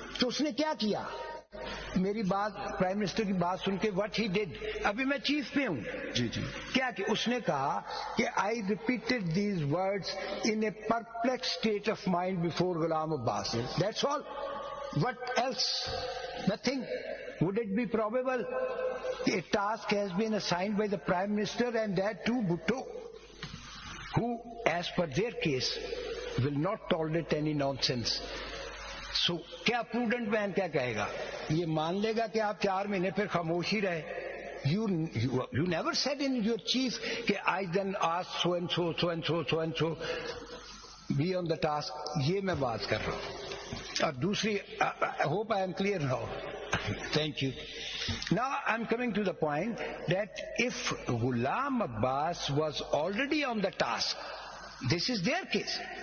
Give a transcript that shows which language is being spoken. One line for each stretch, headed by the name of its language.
Urdu: تو اس نے کیا کیا, میری بات پرائم منسٹر کی بات سن کے
English: what he did,
Urdu: ابھی میں چیف پہ ہوں جی جی, کیا کہ اس نے کہا کہ
English: I repeated these words in a perplexed state of mind before
Urdu: Ghulam Abbas.
English: That's all. What else, nothing. Would it be probable a task has been assigned by the Prime Minister and that too Bhutto, who as per their case will not tolerate any nonsense.
Urdu: So کیا prudent man کیا کہے گا, یہ مان لے گا کہ آپ 4 مہینے پھر خاموش ہی رہے.
English: You never said in your chief کہ I then asked so and so, so and so, so and so be on the task.
Urdu: یہ میں بات کر رہا ہوں. اور دوسری,
English: I hope I am clear now. Thank you. Now I'm coming to the point that if Ghulam Abbas was already on the task, this is their case.